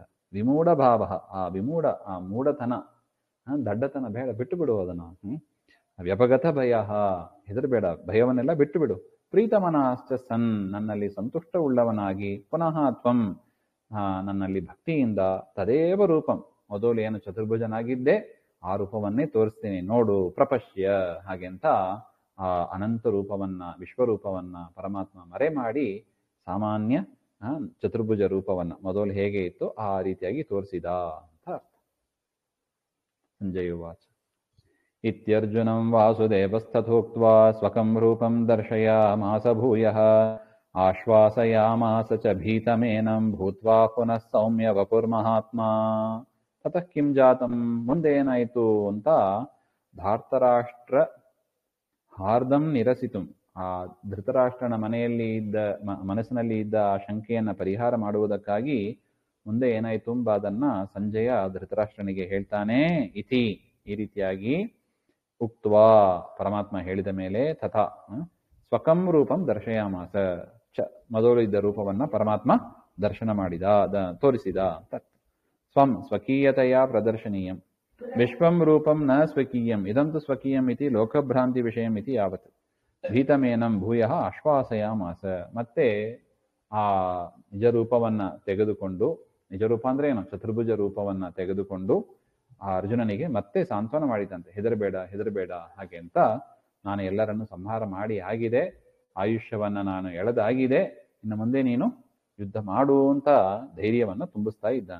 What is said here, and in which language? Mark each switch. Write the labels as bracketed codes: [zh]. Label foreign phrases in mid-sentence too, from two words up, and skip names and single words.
[sa] ವಿಮೂಢ ಭಾವ, [kn] ಆ ಮೂಢತನ, ದಡ್ಡತನ ಬೇಡ, ಬಿಟ್ಟು ಬಿಡು ಅದನ್ನು. [sa] ವ್ಯಪಗತ ಭಯ, [kn] ಹೆದರಬೇಡ, ಭಯವನ್ನೆಲ್ಲ ಬಿಟ್ಟು ಬಿಡು. [sa] ಪ್ರೀತಮನಾಶ್ಚ ಸನ್, [kn] ನನ್ನಲ್ಲಿ ಸಂತುಷ್ಟ ಉಳ್ಳವನಾಗಿ, [sa] ಪುನಃ ತ್ವಂ, [kn] ನನ್ನಲ್ಲಿ ಭಕ್ತಿಯಿಂದ, [sa] ತದೇವ ರೂಪಂ, [kn] ಮೊದಲು ಏನು ಚತುರ್ಭುಜನಾಗಿದ್ದೆ ಆ ರೂಪವನ್ನೇ ತೋರಿಸ್ತೀನಿ ನೋಡು, ಪ್ರಪಶ್ಯ ಹಾಗೆ ಅಂತ ಆ ಅನಂತ ರೂಪವನ್ನ, ವಿಶ್ವರೂಪವನ್ನ ಪರಮಾತ್ಮ ಮರೆ ಮಾಡಿ ಸಾಮಾನ್ಯ ಚತುರ್ಭುಜ ರೂಪವನ್ನ ಮೊದಲು ಹೇಗೆ ಇತ್ತು ಆ ರೀತಿಯಾಗಿ ತೋರಿಸಿದ ಅಂತ ಅರ್ಥ. [sa] ಸಂಜಯ ಉವಾಚ ಇತ್ಯರ್ಜುನಂ ವಾಸುದೇವಸ್ತಥೋಕ್ತ್ವಾ ಸ್ವಕಂ ರೂಪಂ ದರ್ಶಯಾಮಾಸ ಭೂಯಃ ಆಶ್ವಾಸಯಾಮಾಸ ಚ ಭೀತಮೇನಂ ಭೂತ್ವಾ ಪುನಃ ಸೌಮ್ಯ ವಪುರ್ಮಹಾತ್ಮ. ತತಃ ಕಿಂ ಜಾತಂ, [kn] ಮುಂದೆ ಏನಾಯಿತು ಅಂತ [sa] ಧಾರ್ತರಾಷ್ಟ್ರ ಹಾರ್ದಂ [kn] ನಿರಸಿತು, ಆ ಧೃತರಾಷ್ಟ್ರನ ಮನಸ್ಸಿನಲ್ಲಿ ಇದ್ದ ಆ ಶಂಕೆಯನ್ನ ಪರಿಹಾರ ಮಾಡುವುದಕ್ಕಾಗಿ ಮುಂದೆ ಏನಾಯಿತು ಅದನ್ನ ಸಂಜಯ ಧೃತರಾಷ್ಟ್ರನಿಗೆ ಹೇಳ್ತಾನೆ. ಇತಿ, ಈ ರೀತಿಯಾಗಿ ಉಕ್ತ್ವಾ, ಪರಮಾತ್ಮ ಹೇಳಿದ ಮೇಲೆ, [sa] ತಥಾ ಸ್ವಕಂ ರೂಪಂ ದರ್ಶಯಾಮಾಸ ಚ, [kn] ಮೊದಲು ಇದ್ದ ರೂಪವನ್ನ ಪರಮಾತ್ಮ ದರ್ಶನ ಮಾಡಿದ, ತೋರಿಸಿದ ಅಂತ. [sa] ಸ್ವಂ ಸ್ವಕೀಯತೆಯ ಪ್ರದರ್ಶನೀಯಂ ವಿಶ್ವಂ ರೂಪಂ ನ ಸ್ವಕೀಯಂ ಇದಂತು ಸ್ವಕೀಯಂ ಇತಿ ಲೋಕಭ್ರಾಂತಿ ವಿಷಯಂ ಇತಿ ಯಾವತ್ ಭೀತಮೇನಂ ಭೂಯಃ ಆಶ್ವಾಸಯಾಮಾಸ. [kn] ಮತ್ತೆ ಆ ನಿಜ ರೂಪವನ್ನ ತೆಗೆದುಕೊಂಡು, ನಿಜ ರೂಪ ಅಂದ್ರೆ ಏನು, ಚತುರ್ಭುಜ ರೂಪವನ್ನ ತೆಗೆದುಕೊಂಡು ಆ ಅರ್ಜುನನಿಗೆ ಮತ್ತೆ ಸಾಂತ್ವನ ಮಾಡಿದಂತೆ, ಹೆದರಬೇಡ ಹೆದರಬೇಡ ಹಾಗೆ ಅಂತ. ನಾನು ಎಲ್ಲರನ್ನು ಸಂಹಾರ ಮಾಡಿ ಆಗಿದೆ, ಆಯುಷ್ಯವನ್ನ ನಾನು ಎಳೆದಾಗಿದೆ, ಇನ್ನು ಮುಂದೆ ನೀನು ಯುದ್ಧ ಮಾಡು ಅಂತ ಧೈರ್ಯವನ್ನ ತುಂಬಿಸ್ತಾ ಇದ್ದಾನೆ.